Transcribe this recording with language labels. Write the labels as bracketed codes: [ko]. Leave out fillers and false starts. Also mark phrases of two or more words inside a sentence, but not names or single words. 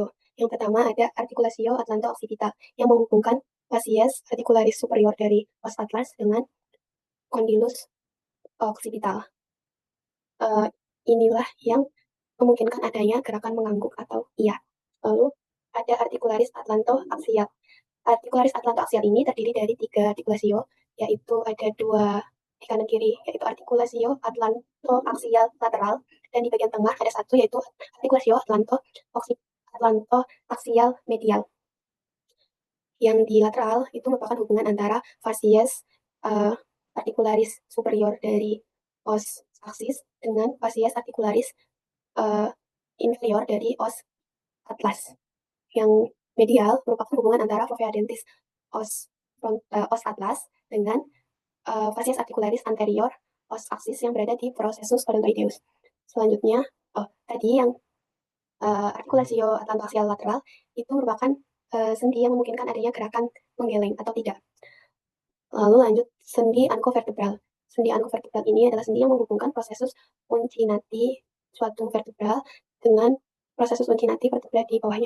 [id] Yang pertama ada artikulasio atlanto-occipital yang menghubungkan [la] facies articularis superior [id] dari [la] os atlas [id] dengan [la] condylus occipital. [id] Inilah yang memungkinkan adanya gerakan mengangguk atau iya. Lalu ada [la] articularis atlanto-axial. Articularis atlanto-axial [id] ini terdiri dari 3 artikulasio, yaitu ada 2 di kanan kiri, yaitu artikulasio [la] atlanto-axial lateral, [id] dan di bagian tengah ada 1, yaitu artikulasio [la] atlanto-axial medial. [id] Yang di lateral itu merupakan hubungan antara [la] facies articularis superior [id] dari [la] os aksis [id] dengan [la] facies articularis inferior [id] dari [la] os atlas. [id] Yang medial merupakan hubungan antara [la] fovea dentis os atlas [id] dengan [la] facies articularis anterior os aksis [id] yang berada di [la] prosesus odontoideus. [id] Selanjutnya, tadi yang artikulasio [la] atlantoaxial lateral [id] itu merupakan sendi yang memungkinkan adanya gerakan menggeleng atau tidak. Lalu lanjut sendi ankovertebral. Sendi ankovertebral ini adalah sendi yang menghubungkan [la] prosesus uncinati [id] suatu vertebral dengan [la] prosesus uncinati [id] vertebra di bawahnya.